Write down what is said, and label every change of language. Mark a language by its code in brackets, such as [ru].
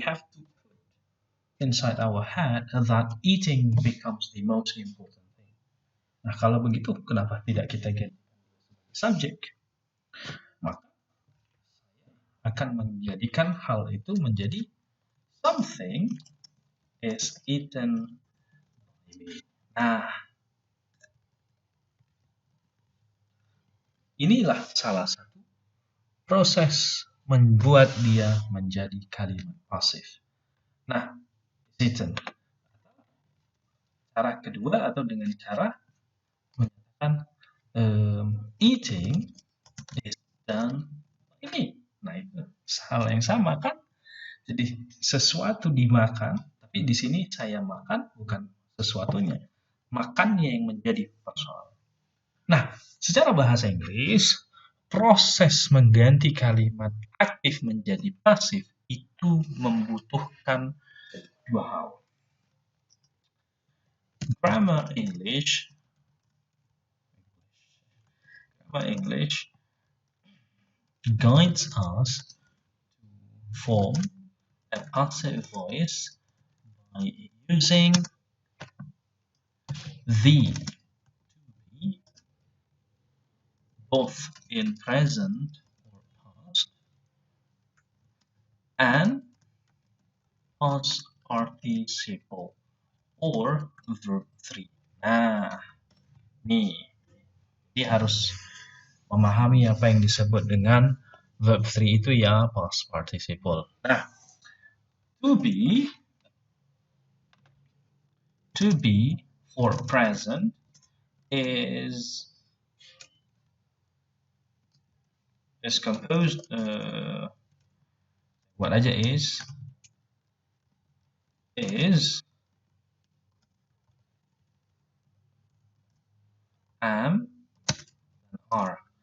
[en] We have to put inside our head that eating becomes the most important thing. [id] Nah, kalau begitu, kenapa tidak kita [en] get subject? [id] Maka akan menjadikan hal itu menjadi [en] something is eaten by me. [id] Nah, inilah salah satu proses membuat dia menjadi kalimat pasif. Nah, eaten. Cara kedua atau dengan cara menyatakan [en] eating is done by me. [id] Nah, itu hal yang sama kan? Jadi sesuatu dimakan, tapi di sini saya makan bukan sesuatunya. Makannya yang menjadi persoalan. Nah, secara bahasa Inggris, proses mengganti kalimat aktif menjadi pasif itu membutuhkan dua hal. [en] Grammar English guides us to form a passive voice by using the to be both in present or past and past participle or verb 3. [id] Nah, nih, dia harus memahami apa yang disebut dengan [en] verb 3 itu ya past participle. Nah, to be for present is composed [id] buat aja [en] is am are.